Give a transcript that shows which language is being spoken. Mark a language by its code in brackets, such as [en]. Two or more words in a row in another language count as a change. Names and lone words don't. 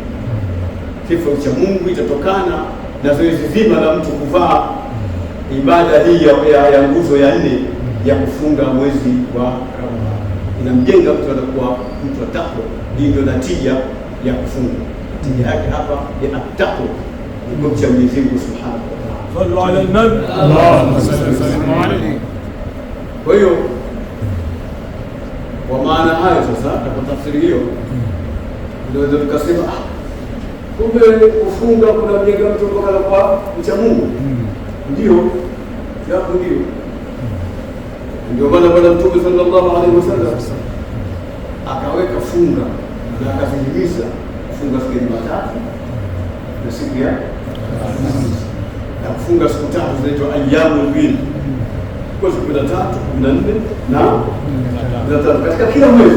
[sw] Sifa ya ucha Mungu itatokana na zoezi zima la mtu kuvaa ibada hii ya nguzo ya 4 ya kufunga mwezi wa Ramadhani. Inamjenga mtu anakuwa mtu wa takwa. Hii ndio natija ya kufunga. Natija yake hapa ni at-taqwa, ni kumcha Mwenyezi Mungu [ar] سبحانه وتعالى. صلوا على النبي اللهم صل عليه. [sw] Kwa hiyo kwa maana hayo sasa, kwa tafsiri hiyo ndio tukasema kumbe kufunga kuna mjenga mtu mpaka kwa mcha Mungu. Ndio japo ndio maana Bwana Mtume [ar] صلى الله عليه وسلم [sw] akaweka funga na akazihimiza kuhimiza kufunga siku ya Jumatatu na siku ya Alhamisi, na kufunga siku tatu zinaitwa [ar] أيام البيض, [sw] kwa siku 13, 14 na 15 katika kila mwezi.